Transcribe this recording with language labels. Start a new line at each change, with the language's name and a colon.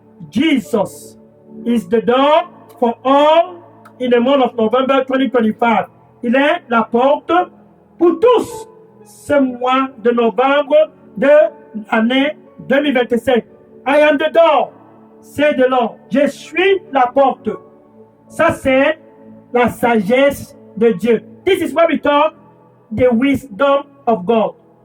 English: Jesus is the door for all in the month of November 2025.
French: Il est la porte pour tous ce mois de novembre de l'année 2025.
English: I am the door,
French: c'est de l'or. Je suis la porte. Ça, c'est la sagesse de Dieu.
English: This is what we talk the wisdom of God.